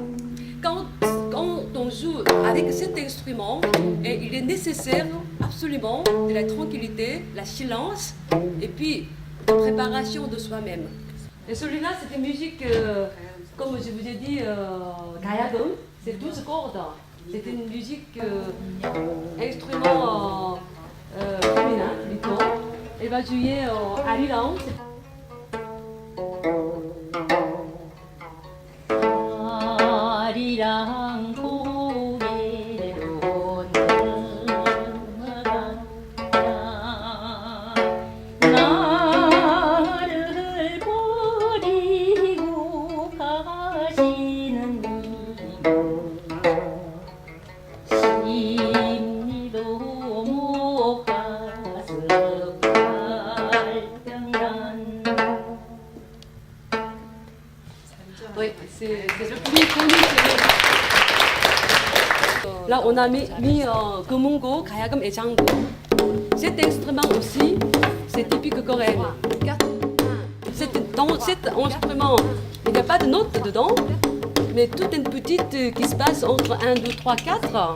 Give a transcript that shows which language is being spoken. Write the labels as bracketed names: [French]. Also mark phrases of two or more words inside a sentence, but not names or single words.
[French] Quand on joue avec cet instrument, il est nécessaire absolument de la tranquillité, la silence et puis la préparation de soi-même. Et celui-là, c'est une musique, comme je vous ai dit, gayagum, c'est 12 cordes. C'est une musique, instrument féminin plutôt. Elle va jouer à Lyon. [Korean] 아리랑 고개로 나를 버리고 가시는 심리도 못 가서 발병이란. [French] Oui, c'est le plus connu. Là, on a mis gomungo, gayagum et jango. Cet instrument aussi, c'est typique coréen. Dans cet instrument, il n'y a pas de notes dedans, mais toute une petite qui se passe entre 1, 2, 3, 4.